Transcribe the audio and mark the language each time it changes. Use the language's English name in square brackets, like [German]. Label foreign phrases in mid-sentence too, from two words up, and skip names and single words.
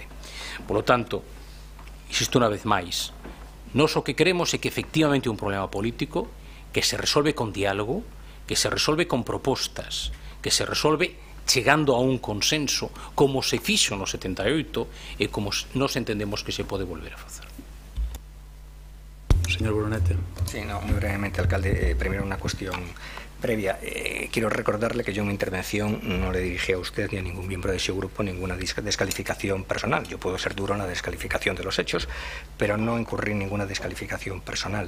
[Spanish] Por lo tanto, [Galician] insisto unha vez máis, nós o que queremos é que efectivamente é un problema político que se resolve con diálogo, que se resolve con propostas, que se resolve chegando a un consenso como se fixo no 78 e como nos entendemos que se pode volver a facer. [Spanish] Señor Brunete. Sí, muy brevemente, alcalde. Primero una cuestión previa. Quiero recordarle que yo en mi intervención no le dirigí a usted ni a ningún miembro de ese grupo ninguna descalificación personal. Yo puedo ser duro en la descalificación de los hechos, pero no incurrí en ninguna descalificación personal.